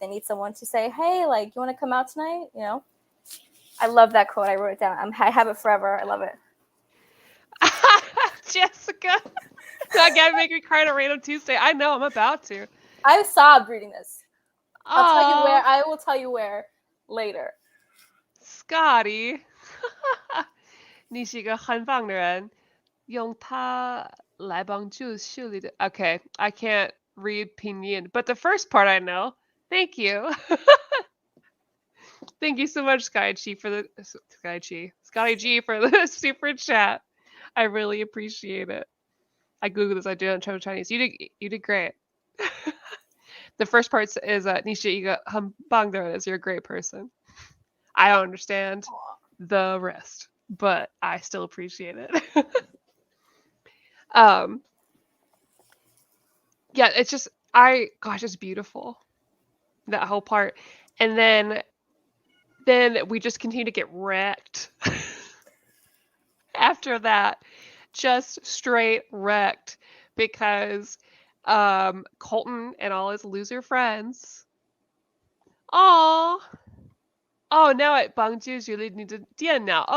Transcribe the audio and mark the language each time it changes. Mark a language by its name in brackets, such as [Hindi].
[English] They need someone to say, hey, like, you want to come out tonight? I love that quote. I wrote it down. I have it forever. I love it. Jessica, that guy make me cry on a random Tuesday. I know, I'm about to. I sobbed reading this. I'll tell you where. Oh, I will tell you where later. Scotty. [Chinese] 你是一个很棒的人，用它来帮助树立的. [English] Okay, I can't read pinyin, but the first part I know. Thank you. Thank you so much, Scotty G for the super chat. I really appreciate it. I googled this. I did in Chinese. You did great. The first part is [Chinese] 你是一个很棒的人, [English] is you're a great person. I don't understand the rest, but I still appreciate it. Yeah, it's just it's beautiful, that whole part, and then we just continue to get wrecked. After that, just straight wrecked, because Colton and all his loser friends. Oh, now it [Chinese] 帮助学历你的电脑.